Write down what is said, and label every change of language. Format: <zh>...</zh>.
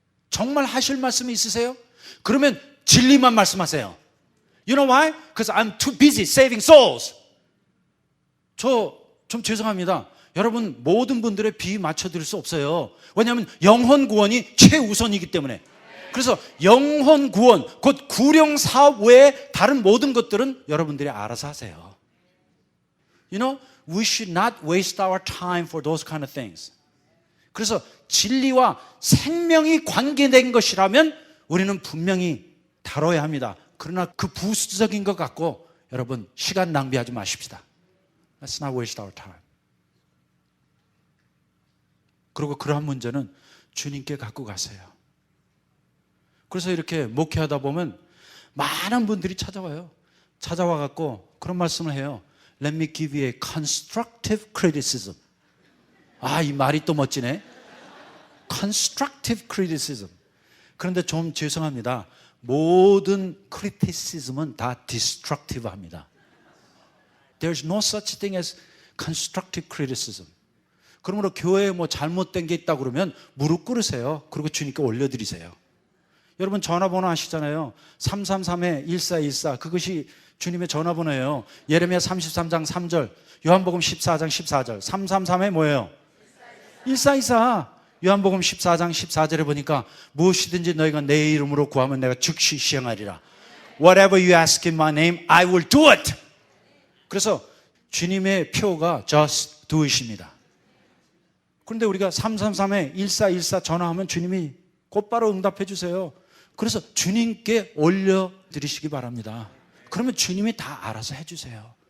<ko>정말 하실 말씀이 있으세요? 그러면 진리만 말씀하세요.</ko> <en>You know why? Because I'm too busy saving souls.</en> <ko>저 좀 죄송합니다. 여러분 모든 분들의 비 맞춰드릴 수 없어요. 왜냐하면 영혼 구원이 최우선이기 때문에. 그래서 영혼 구원, 곧 구령 사업 외에 다른 모든 것들은 여러분들이 알아서 하세요.</ko> <en>You know, we should not waste our time for those kind of things.</en> <ko>그래서 진리와 생명이 관계된 것이라면 우리는 분명히 다뤄야 합니다. 그러나 그 부수적인 것 갖고 여러분 시간 낭비하지 마십시다.</ko> <en>Let's not waste our time.</en> <ko>그리고 그러한 문제는 주님께 갖고 가세요. 그래서 이렇게 목회하다 보면 많은 분들이 찾아와요. 찾아와 갖고 그런 말씀을 해요.</ko> <en>Let me give you a constructive criticism.</en> <ko>이 말이 또 멋지네.</ko> <en>Constructive criticism.</en> <ko>그런데 좀 죄송합니다. 모든 criticism은 다 destructive 합니다.</ko> <en>There's no such thing as constructive criticism.</en> <ko>그러므로 교회에 뭐 잘못된 게 있다 그러면 무릎 꿇으세요. 그리고 주님께 올려드리세요. 여러분 전화번호 아시잖아요. 333-1414 그것이 주님의 전화번호예요. 예레미야 33장 3절, 요한복음 14장 14절. 333에 뭐예요? 1424. 요한복음 14장 14절에 보니까 무엇이든지 너희가 내 이름으로 구하면 내가 즉시 시행하리라.</ko> <en>Whatever you ask in my name, I will do it.</en> <ko>그래서 주님의 표가</ko> <en>just do it</en> <ko>입니다. 그런데 우리가 333-1414 전화하면 주님이 곧바로 응답해 주세요. 그래서 주님께 올려드리시기 바랍니다. 그러면 주님이 다 알아서 해주세요.</ko>